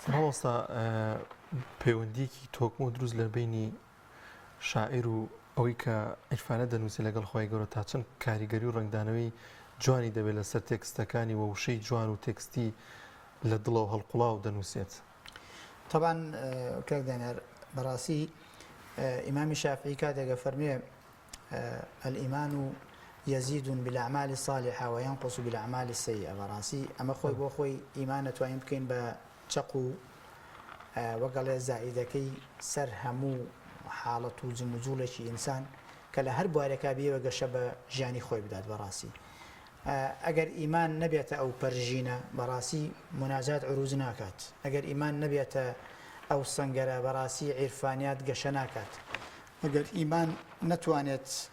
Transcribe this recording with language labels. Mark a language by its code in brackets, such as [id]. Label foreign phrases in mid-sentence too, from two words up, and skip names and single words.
[ckb] مامۆستا پەیوەندیکی تۆکم و دروست لە بینی شاعیر و ئەوەی کە عیرفانە دەنووسی لەگەڵ خۆی گەورە تا چەند کاریگەری و ڕنگدانەوەی جوانی دەبێت لەسەر تێکستەکانی و وشەی جوان و تێکستی لە دڵەوە هەڵقوڵاو دەنووسێت طبعا کاکدانەر بەڕاستی ئیمامی شافعی کاتێکە فەرمێ [ar] الئیمان يزيد بالأعمال الصالحة وينقص بالأعمال السيئة [ckb] بەڕاستی ئەمە خۆی بۆ خۆی ئیمان نەتوانین بکەین بە چەق و وەگەڵێ زائیدەکەی سەر هەموو حاڵەت و جموجوڵێکی ئینسان کە لە هەر بوارێکا بێوە گەشە بە ژیانی خۆی بدات بەڕاستی ئەگەر ئیمان نەبێتە ئەو پەرژینە بەڕاستی مناجات عروج ناکات ئەگەر ئیمان نەبێتە ئەو سەنگەرە بەڕاستی عیرفانیات گەشە ناکات ئەگەر ئیمان نەتوانێت